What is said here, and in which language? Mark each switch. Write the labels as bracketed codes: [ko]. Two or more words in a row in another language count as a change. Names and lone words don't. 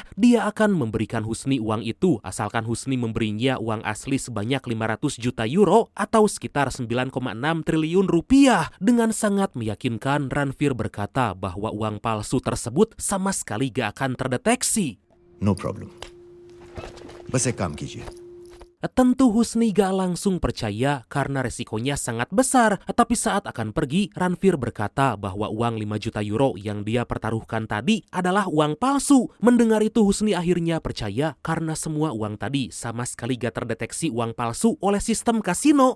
[id] Dia akan memberikan Husni uang itu asalkan Husni memberinya uang asli sebanyak 500 juta euro atau sekitar 9,6 triliun rupiah. Dengan sangat meyakinkan, Ranveer berkata bahwa uang palsu tersebut sama sekali gak akan terdeteksi. [en] No problem. [hi] बस एक काम कीजिए. [id] Tentu Husni gak langsung percaya karena resikonya sangat besar. Tapi saat akan pergi, Ranveer berkata bahwa uang 5 juta euro yang dia pertaruhkan tadi adalah uang palsu. Mendengar itu Husni akhirnya percaya karena semua uang tadi sama sekali gak terdeteksi uang palsu oleh sistem kasino.